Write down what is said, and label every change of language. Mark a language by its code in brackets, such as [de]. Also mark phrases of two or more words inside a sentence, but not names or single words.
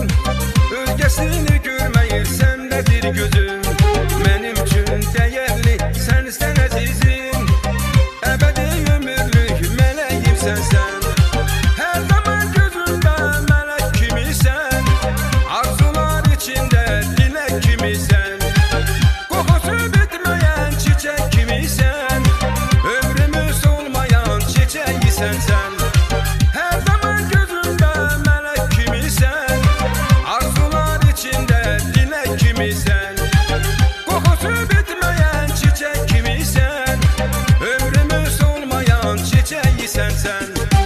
[az] Özgəsini görməyir, səndədir gözüm. Mənim üçün dəyərli, sənsən əzizim. Əbədi ömürlük mələyim sənsən. Hər zaman gözümdə mələk kimisən, arzular içində kimisən. [tr] Kokusu bitmeyen çiçek kimisən, ömrümüz olmayan çiçeği sensen. Her zaman gözümde melek kimisən, arzular içinde dilek kimisən. Kokusu bitmeyen çiçek kimisən, ömrümüz olmayan çiçeği sensen.